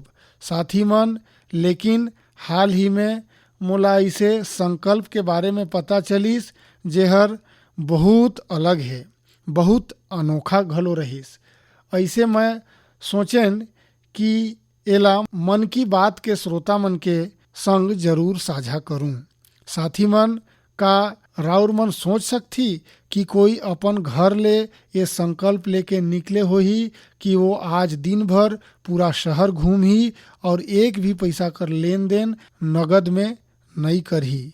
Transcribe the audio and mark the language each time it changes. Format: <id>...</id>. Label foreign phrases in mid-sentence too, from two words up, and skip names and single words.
<hne>साथी मन, लेकिन हाल ही में मोला इसे संकल्प के बारे में पता चलिस जेहर बहुत अलग है, बहुत अनोखा घलो रहिस। ऐसे मैं सोचेन कि एला मन की बात के श्रोता मन के संग जरूर साझा करूं। साथी मन, का राउर मन सोच सकती कि कोई अपन घर ले ये संकल्प लेके निकले हो ही कि वो आज दिन भर पूरा शहर घूम ही और एक भी पैसा कर लेन देन नगद में नहीं करही।</hne>